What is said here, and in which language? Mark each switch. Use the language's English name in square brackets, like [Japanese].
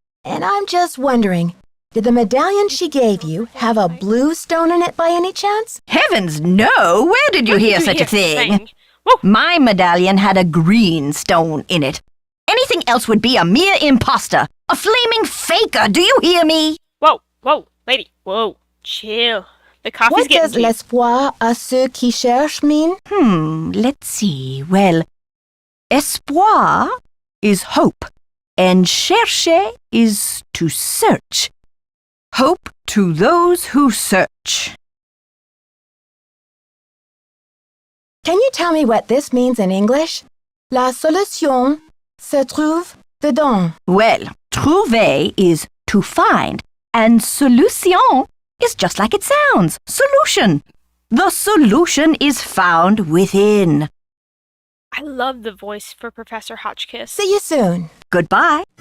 [English] And I'm just wondering, did the medallion she gave you have a blue stone in it by any chance? Heavens, no! Where did you hear such a thing? Woo. My medallion had a green stone in it. Anything else would be a mere imposter, a flaming faker, do you hear me? Whoa, lady, whoa, chill. The coffee's What getting does cheap. [French] l'espoir à ceux qui cherchent [English] mean? Let's see. Well, espoir is hope, and chercher is to search. Hope to those who search. Can you tell me what this means in English? [French] La solution se trouve dedans. [English] Well, trouver is to find, and solution is just like it sounds, solution. The solution is found within. I love the voice for Professor Hotchkiss. See you soon. Goodbye.